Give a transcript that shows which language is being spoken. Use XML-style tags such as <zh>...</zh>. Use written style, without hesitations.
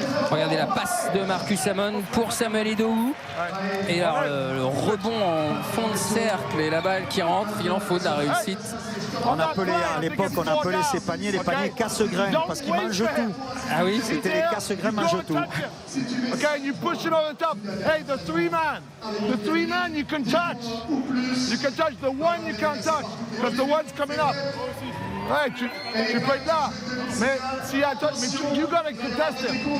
<fr>Regardez la passe de Marcus Hammond pour Samuel Idowu. Et alors le rebond en fond de cercle et la balle qui rentre, il en faut de la réussite. On appelait à l'époque, on appelait ces paniers les paniers casse-grains parce qu'ils mangent tout. Ah oui, c'était les casse-grains mangent tout.</fr> <en>Okay, and you push it on the top. Hey, the 3-man you can touch. You can touch, the one you can't touch because the one's coming up.</en> <fr>Ouais, tu peux être là, mais s'il y a</fr> <en>you gotta contest him.</en>